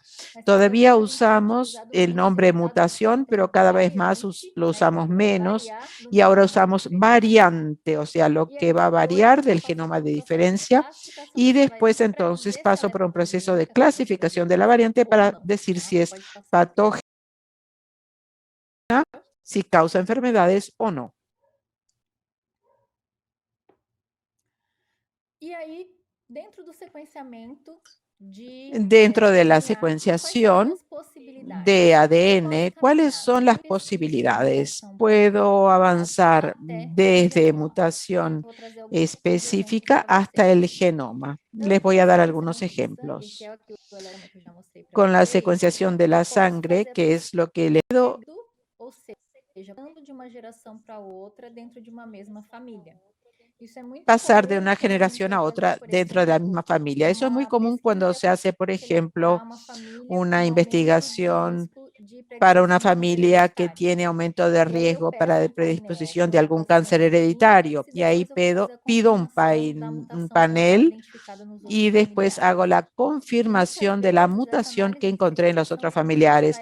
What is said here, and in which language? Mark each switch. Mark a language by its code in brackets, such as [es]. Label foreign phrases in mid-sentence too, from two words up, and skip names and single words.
[es] Todavía usamos el nombre mutación, pero cada vez más lo usamos menos y ahora usamos variante, o sea, lo que va a variar del genoma de diferencia, y después entonces paso por un proceso de clasificación de la variante para decir si es patógena, si causa enfermedades o no. Y ahí, [pt] dentro do sequenciamento [es] Dentro de la secuenciación de ADN, ¿cuáles son las posibilidades? Puedo avanzar desde mutación específica hasta el genoma. Les voy a dar algunos ejemplos. Con la secuenciación de la sangre, que es lo que le doy, [pt] ou seja, de uma geração para outra dentro de uma mesma família. [es] pasar de una generación a otra dentro de la misma familia. Eso es muy común cuando se hace, por ejemplo, una investigación para una familia que tiene aumento de riesgo para de predisposición de algún cáncer hereditario. Y ahí pido un panel y después hago la confirmación de la mutación que encontré en los otros familiares.